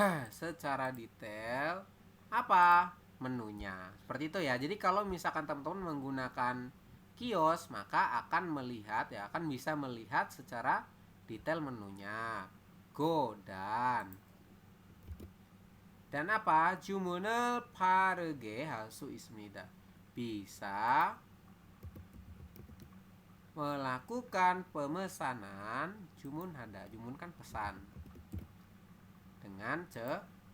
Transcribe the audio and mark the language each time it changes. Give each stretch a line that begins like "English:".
Indonesian: Secara detail apa? Menunya. Seperti itu ya. Jadi kalau misalkan teman-teman menggunakan kios, maka akan melihat ya, akan bisa melihat secara detail menunya. Go dan apa?
Korean: Jumun을 빠르게 할 수 있습니다.
Indonesian: Bisa melakukan pemesanan jumun hada. Jumun kan pesan. Dengan cepat.